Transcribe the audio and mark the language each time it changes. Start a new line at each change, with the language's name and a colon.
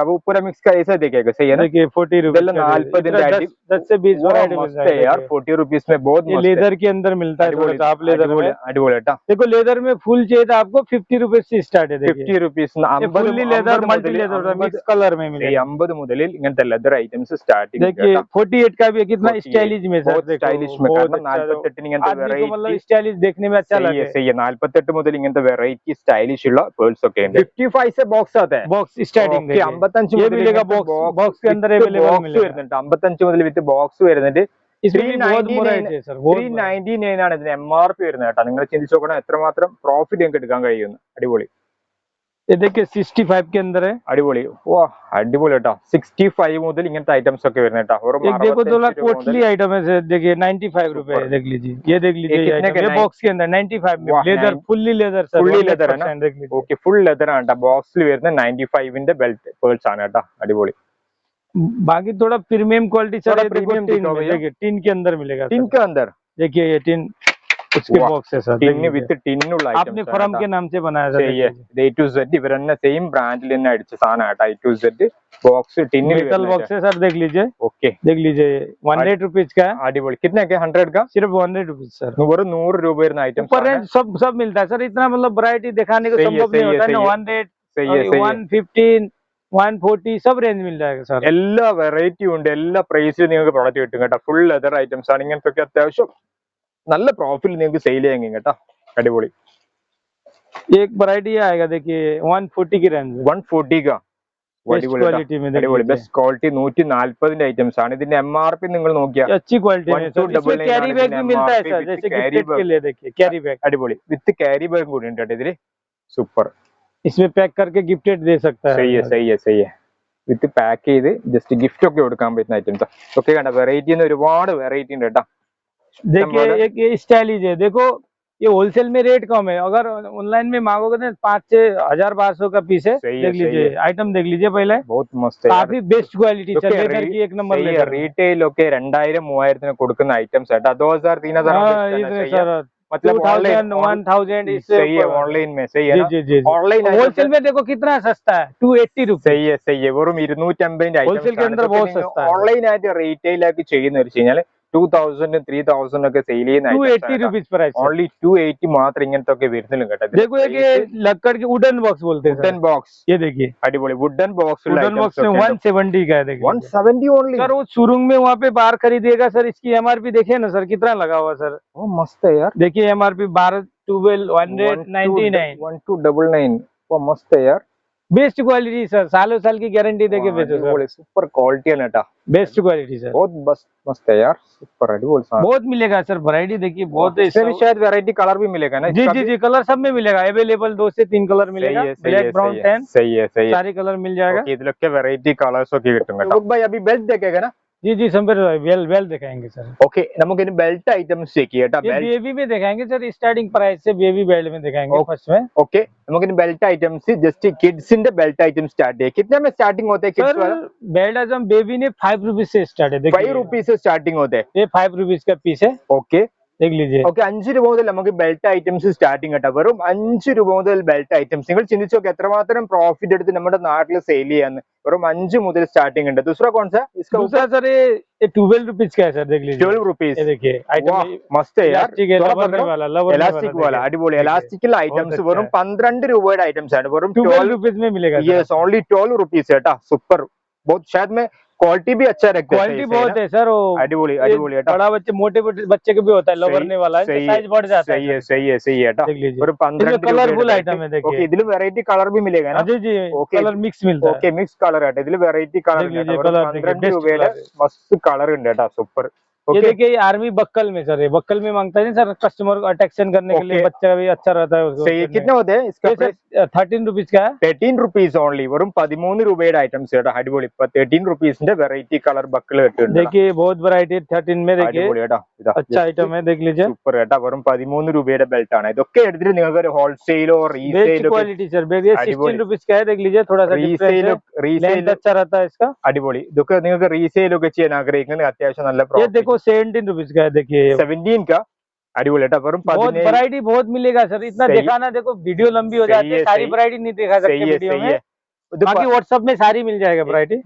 Hindi: अब ऊपर मिक्स का ऐसा देखेगा, सही है ना? देखिए 40 रुपीज 10 से 20 वैरायटी मिलता है यार. 40 रुपीज में बहुत मस्त है. लेदर के अंदर मिलता है, आप लेदर में. अडिपोली बेटा, देखो लेदर में फुल चाहिए था आपको 50 रुपीज से स्टार्ट है. 50 rupees fully leather, multi leather mix colour में मिलेगा.
Malayalam: 50 മുതൽ ഇങ്ങനത്തെ ലെതർ ഐറ്റംസ് സ്റ്റാർട്ടിംഗ്.
Hindi: देखिए 48 का भी कितना स्टाइलिश में सर. स्टाइलिश में,
Malayalam: കാരണം 48 ഇങ്ങനത്തെ വെറൈറ്റി,
Hindi: मतलब स्टाइलिश देखने में अच्छा लगता है. सही है,
Malayalam: 48 മുതൽ ഇങ്ങനത്തെ വെറൈറ്റി സ്റ്റൈലിഷ് ഉള്ള പേൾസ് ഒക്കെ ഉണ്ട്.
Hindi: 55 से बॉक्स आता है. बॉक्स स्टार्टिंग 55 ये मिलेगा. बॉक्स के अंदर अवेलेबल मिलेगा.
Malayalam: 55 മുതൽ വിത്ത് ബോക്സ് വരുന്നുണ്ട്.
Hindi: इसमें भी बहुत वैरायटी है सर.
Malayalam: 399 ആണ് ഇതിന് MRP വരുന്നത് കേട്ടോ. നിങ്ങൾ ചിന്തിച്ചു നോക്കണം എത്രമാത്രം പ്രോഫിറ്റ് നിങ്ങൾക്ക് എടുക്കാൻ കഴിയുന്നു. അടിപൊളി,
Hindi: ये देखिए 65 के अंदर है.
Malayalam: അടിപൊളി, വാ അടിപൊളി കേട്ടോ. 65 മുതൽ ഇങ്ങനത്തെ ഐറ്റംസ് ഒക്കെ വരുന്നത് കേട്ടോ.
Hindi: एक देखो थोड़ा कोटली आइटम है सर, देखिए 95 रुपए. देख लीजिए, ये देख लीजिए, ये बॉक्स के अंदर 95 में leather, fully leather sir. Fully leather है ना?
Malayalam: ओके, फुल लेदर ആണ് കേട്ടോ. ബോക്സിൽ വരുന്ന 95ന്റെ ബെൽറ്റ് പേൾസ് ആണ് കേട്ടോ. അടിപൊളി,
Hindi: बाकी थोड़ा प्रीमियम क्वालिटी सर. प्रीमियम देखिए टिन के अंदर मिलेगा. टिन के अंदर देखिए ये टिन, उसके बॉक्स है सर.
Malayalam: टिन विथ टिन्നുള്ള ഐറ്റംസ്
Hindi: आपने फर्म के नाम से बनाया सर.
Malayalam: A to Z ഇവരെന്നെ സെയിം ബ്രാൻഡിൽ തന്നെ അടിച്ച സാധനം കേട്ടോ. A to Z box tin
Hindi: metal box है सर. देख लीजिए, ओके, देख लीजिए 100 रुपीज का है. अडिपोली, कितने का? 100 का, सिर्फ 100 रुपीज सर.
Malayalam: वो 100 रൂപ വരുന്ന ഐറ്റംസ്
Hindi: ऊपर रेंज सब मिलता है सर. इतना मतलब वैरायटी दिखाने को संभव नहीं होता है ना. 100, 115, 140 सब रेंज मिल जाएगा सर.
Malayalam: എല്ലാ വെറൈറ്റി ഉണ്ട്, എല്ലാ പ്രൈസിലും നിങ്ങൾക്ക് പ്രോഡക്റ്റ് കിട്ടും കേട്ടോ. ഫുൾ ലെതർ ഐറ്റംസ് ആണ്. ഇങ്ങനത്തെ ഒക്കെ അത്യാവശ്യം നല്ല പ്രോഫിറ്റ് നിങ്ങൾക്ക് സെയിൽ ചെയ്യാൻ കേട്ടോ. അടിപൊളി,
Hindi: एक वैरायटी आएगा देखिए 140 की रेंज. 140 का क्वालिटी में
Malayalam: अടിപൊളി, ബെസ്റ്റ് ക്വാളിറ്റി. 140ന്റെ ഐറ്റംസ് ആണ്. ഇതിന്റെ MRP നിങ്ങൾ നോക്കിയാൽ
Hindi: अच्छी क्वालिटी है सर. इसमें कैरी बैग भी मिलता है सर, जैसे गिफ्ट के लिए. देखिए कैरी बैग,
Malayalam: അടിപൊളി, വിത്ത് ക്യാരി ബാഗ് കൂടി ഉണ്ട് കേട്ടോ ഇതില്. സൂപ്പർ,
Hindi: इसमें पैक करके गिफ्टेड दे सकता है. सही है, सही है, सही है.
Malayalam: വിത്ത് പാക്ക് ചെയ്ത് ജസ്റ്റ് ഗിഫ്റ്റ് ഒക്കെ കൊടുക്കാൻ പറ്റുന്ന ഐറ്റംസ് ഒക്കെ കണ്ട. വെറൈറ്റി ഒരുപാട് വെറൈറ്റി ഉണ്ട് കേട്ടോ.
Hindi: देखिए एक ये स्टाइलिश है. देखो ये होलसेल में रेट कम है, अगर ऑनलाइन में मांगोगे तो 5-6 हजार 1200 का पीस है. देख लीजिए आइटम, देख लीजिए पहले. बहुत मस्त है, काफी बेस्ट क्वालिटी है. लेदर की एक नंबर लेदर.
Malayalam: റീറ്റെയിൽ ഒക്കെ 2000-3000 കൊടുക്കുന്ന ഐറ്റംസ് കേട്ടോ.
Hindi: 2000-3000 मतलब 1000 इससे सही है. ऑनलाइन में सही है ना? जी. ऑनलाइन होलसेल में देखो कितना सस्ता है, 280 रुपीज. सही है, सही है.
Malayalam: വെറും 250
Hindi: होलसेल के अंदर बहुत सस्ता है.
Malayalam: ഓൺലൈൻ ആയിട്ട് റീറ്റെയിൽ ആക്കി ചെയ്യുന്ന വെച്ച് കഴിഞ്ഞാൽ 2000-3000 ഒക്കെ സെയിൽ ചെയ്യുന്ന
Hindi: 280 रुपीज प्राइस.
Malayalam: ഓൺലി 280 മാത്രം ഇങ്ങനത്തെ ഒക്കെ വരുന്നില്ല കേട്ടോ.
Hindi: देखो ये लक्कड़ की वुडन बॉक्स बोलते हैं. वुडन बॉक्स, ये देखिए अडिपोली वुडन बॉक्स. वुडन बॉक्स में 170 का है. देखिए 170 ओनली सर. वो शुरू में वहाँ पे बाहर खरीदिएगा सर, इसकी MRP देखिए ना सर कितना लगा हुआ सर. ओ मस्त है यार. देखिए MRP 12 199 1299. वो मस्त है यार. बेस्ट क्वालिटी सर, सालों साल की गारंटी देके बेचो सर,
Malayalam: സൂപ്പർ ക്വാളിറ്റിയാണ് കേട്ടാ,
Hindi: बेस्ट क्वालिटी सर, बहुत मस्त है यार, सुपर
Malayalam: अടിപൊളി സാധനം.
Hindi: बहुत मिलेगा सर, वैरायटी देखिए बहुत है। इसमें भी शायद वैरायटी कलर भी मिलेगा ना? जी जी जी, कलर सब में मिलेगा, अवेलेबल 2 से 3 कलर मिलेगा, ब्लैक ब्राउन टैन सही है सारे कलर मिल जाएगा।
Malayalam: ഇതിലൊക്കെ വെറൈറ്റി കളേഴ്സ് ഒക്കെ കിട്ടും കേട്ടോ.
Hindi: भाई अभी बेल्ट देखेगा ना? जी जी संबर भाई, वेल दिखाएंगे सर।
Malayalam: ओके, നമുക്ക് ഇനി ബെൽറ്റ് ഐറ്റംസ് ചെക്ക് ചെയ്യട്ടാ.
Hindi: बेबी में दिखाएंगे सर, स्टार्टिंग प्राइस से बेबी बेल्ट में दिखाएंगे फर्स्ट में।
Malayalam: ओके, നമുക്ക് ഇനി belt items just किड्സിന്റെ belt item
Hindi: start है. कितने में स्टार्टिंग होते हैं किड्स वाला? बेल्ट आइटम बेबी ने 5 रुपीज से स्टार्ट है, देखिए 5 रुपीस से स्टार्टिंग होते हैं. ये 5 रुपीज का पीस है, ओके देख लीजिए।
Malayalam: ഓക്കെ, 5 രൂപ മുതൽ നമുക്ക് ബെൽറ്റ് ഐറ്റംസ് സ്റ്റാർട്ടിങ് കേട്ടോ. വെറും 5 രൂപ മുതൽ ബെൽറ്റ് ഐറ്റംസ്. നിങ്ങൾ ചിന്തിച്ചു നോക്കി എത്രമാത്രം പ്രോഫിറ്റ് എടുത്ത് നമ്മുടെ നാട്ടിൽ സെയിൽ ചെയ്യാന്ന്. വെറും 5 മുതൽ स्टार्टिंग ഉണ്ട്.
Hindi: दूसरा कौन सा? इसका दूसरा सर ये 12 रुपीज का है सर, देख लीजिए 12 रुपीस. ये देखिए आइटम मस्त है यार, इलास्टिक
Malayalam: वाला അടിപൊളി. ഇലാസ്റ്റിക്കൽ ഐറ്റംസ് വെറും 12 രൂപയുടെ ഐറ്റംസ് ആണ്. വെറും
Hindi: 12 रुपीज में मिलेगा। यस, ओनली 12 रुपीस
Malayalam: കേട്ടോ. സൂപ്പർ,
Hindi: बहुत शायद में क्वालिटी भी अच्छा रखते हैं. क्वालिटी बहुत है सर,
Malayalam: अടിപൊളി
Hindi: बड़ा बच्चे मोटे बच्चे के भी होता है, लोवरने वाला है, साइज बढ़ जाता है। सही है देख लीजिए, और 15 कलरफुल आइटम है, देखिए।
Malayalam: ओके, ഇതിൽ വെറൈറ്റി കളർ
Hindi: भी मिलेगा ना? जी जी, कलर मिक्स मिलता है।
Malayalam: ओके, मिक्स കളർ ആട്ടെ. ഇതിൽ വെറൈറ്റി കളർ ഉണ്ട്. 12 രൂപയുടെ മस्त കളർ ഉണ്ട് കേട്ടോ. സൂപ്പർ.
Hindi: ये देखिए ये आर्मी बक्कल में सर, ये बक्कल में मांगता है सर, कस्टमर को अट्रैक्शन करने के लिए, बच्चा भी अच्छा रहता है उसको। सही, कितने होते हैं इसका प्राइस? 13 रुपीज का है, 13 रुपीस ओनली.
Malayalam: വെറും 13 രൂപയുടെ ഐറ്റംസ് കേട്ടോ. അടിപൊളി. 13 रुपीസിന്റെ വെറൈറ്റി കളർ ബക്കിൾ കിട്ടുന്നുണ്ട്.
Hindi: देखिए बहुत वैरायटी 13 में, देखिए अच्छा आइटम है, देख लीजिए.
Malayalam: സൂപ്പർ കേട്ടോ. വെറും 13 രൂപയുടെ ബെൽറ്റ് ആണ്. ഇതൊക്കെ എടുത്തിട്ട് നിങ്ങൾക്ക് ഒരു ഹോൾസെയിലോ റീസെയിലോ
Hindi: क्वालिटी सर, 16 रुपीज का है, देख लीजिए. थोड़ा सा
Malayalam: റീസെയിൽ
Hindi: अच्छा रहता है इसका,
Malayalam: അടിപൊളി. ഇതൊക്കെ നിങ്ങൾക്ക് റീസെയിൽ ഒക്കെ ചെയ്യാൻ ആഗ്രഹിക്കുന്നത് അത്യാവശ്യം നല്ല
Hindi: ये देखो 17 रुपीज का है, देखिए 17 का.
Malayalam: अടിപൊളി കേട്ടോ. വെറും
Hindi: बहुत वैरायटी बहुत मिलेगा सर, इतना दिखाना देखो वीडियो लंबी हो जाती है, सारी वैरायटी नहीं दिखा सकते वीडियो में, बाकी व्हाट्सएप में सारी मिल जाएगा वैरायटी.